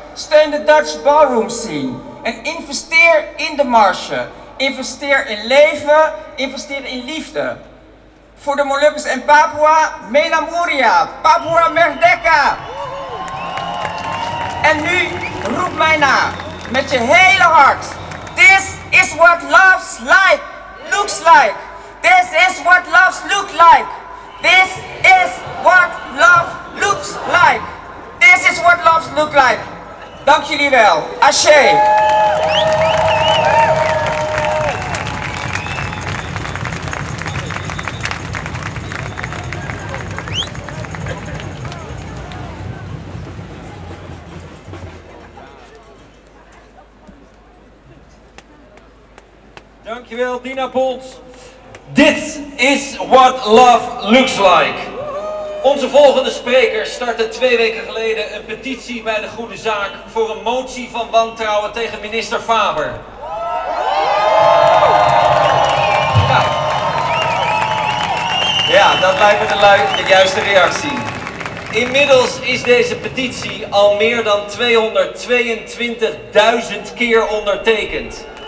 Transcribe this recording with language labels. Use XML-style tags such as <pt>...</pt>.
<nl>Steun de Dutch Ballroom Scene. En investeer in de marge. Investeer in leven, investeer in liefde. Voor de Molukkers en Papua, Mela Moria,</nl> <id>Papua Merdeka.</id> <nl>En nu roep mij na, met je hele hart.</nl> <en>This is what love's like, looks like. This is what love's look like. This is what love looks like. This is what love's look like.</en> <nl>Dank jullie wel.</nl> <en>Ashe.</en> <nl>Dankjewel,</nl> <en>Dina Bolt. This is what love looks like.</en> <nl>Onze volgende spreker startte 2 weken geleden een petitie bij de Goede Zaak voor een motie van wantrouwen tegen minister Faber. Ja, dat lijkt me de juiste reactie. Inmiddels is deze petitie al meer dan 222.000 keer ondertekend.</nl>